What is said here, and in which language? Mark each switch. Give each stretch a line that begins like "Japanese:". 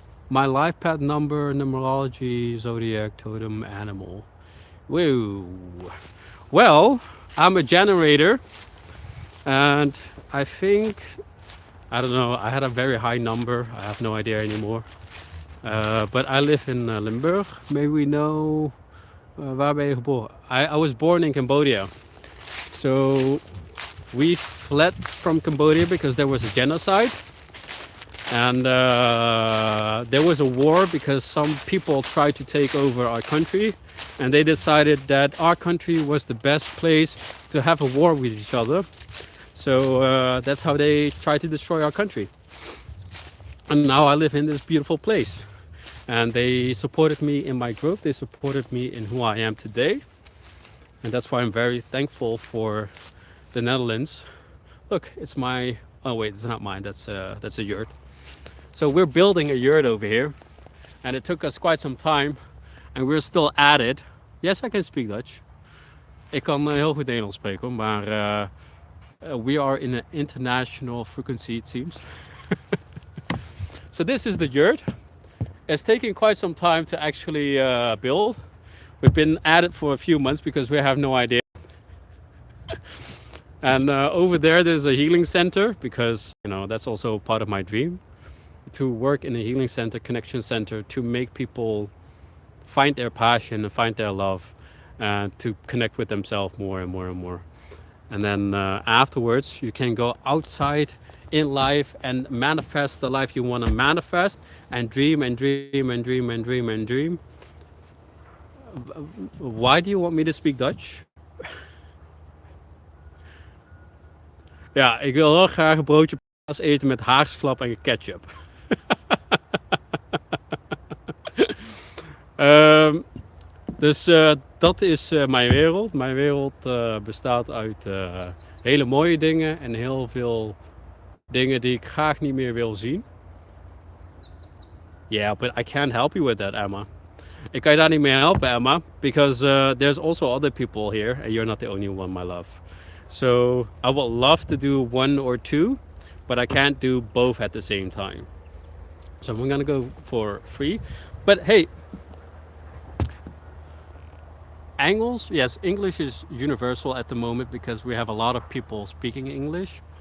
English: My life path number, numerology, zodiac, totem, animal. Whoa. Well, I'm a generator, and I think, I don't know, I had a very high number. I have no idea anymore. But I live in Limburg. Maybe we know
Dutch: waar ben je geboren?
English: I was born in Cambodia. So we fled from Cambodia because there was a genocide. And there was a war because some people tried to take over our country. And they decided that our country was the best place to have a war with each other. So that's how they tried to destroy our country. And now I live in this beautiful place. And they supported me in my growth. They supported me in who I am today. And that's why I'm very thankful for the Netherlands. Look, it's my, oh wait, it's not mine, that's a yurt. So we're building a yurt over here. And it took us quite some time. And we're still at it. Yes, I can speak Dutch.
Dutch: Ik kan heel goed Nederlands spreken, maar
English: we are in an international frequency, it seems. So this is the yurt. It's taking quite some time to actually build. We've been at it for a few months because we have no idea. And over there's a healing center because, you know, that's also part of my dream. To work in a healing center, connection center, to make people find their passion and find their love and to connect with themselves more and more and more. And then afterwards, you can go outside in life and manifest the life you want to manifest and dream and dream and dream and dream and dream. Why do you want me to speak Dutch?
Dutch: Ja, ik wil heel graag een broodje paas eten met haagslap en ketchup. Dus dat is mijn wereld. Mijn wereld bestaat uit hele mooie dingen en heel veel dingen die ik graag niet meer wil zien.
English: Yeah, but I can't help you with that, Emma.
Dutch: Ik kan je daar niet mee helpen, Emma,
English: because there's also other people here and you're not the only one, my love. So I would love to do one or two, but I can't do both at the same time. So I'm gonna go for free. But hey, Engels, yes, English is universal at the moment because we have a lot of people speaking English.